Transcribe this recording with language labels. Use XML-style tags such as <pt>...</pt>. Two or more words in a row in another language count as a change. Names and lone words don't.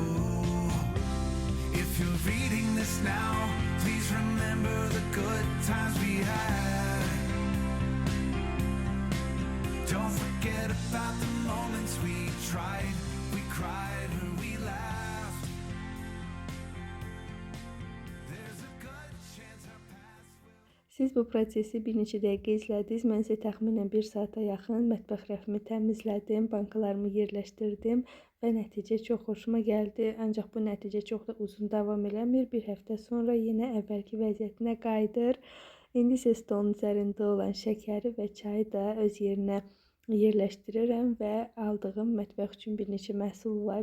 <en>If you're reading this now, please remember the good times we had. Don't forget about the moments we tried, we cried, or we laughed. There's a good chance our paths will...</en> <az>Siz bu prosesi bir neçə dəqiqə izlədiniz. Mən isə təxminən 1 saata yaxın mətbəx rəfimi təmizlədim, bankalarımı yerləşdirdim və nəticə çox xoşuma gəldi. Ancaq bu nəticə çox da uzun davam eləmir. Bir həftə sonra yenə əvvəlki vəziyyətinə qayıdır. İndi isə stolun üzərində olan şəkəri və çayı da öz yerinə yerləşdirirəm və aldığım mətbəx üçün bir neçə məhsul var.</az>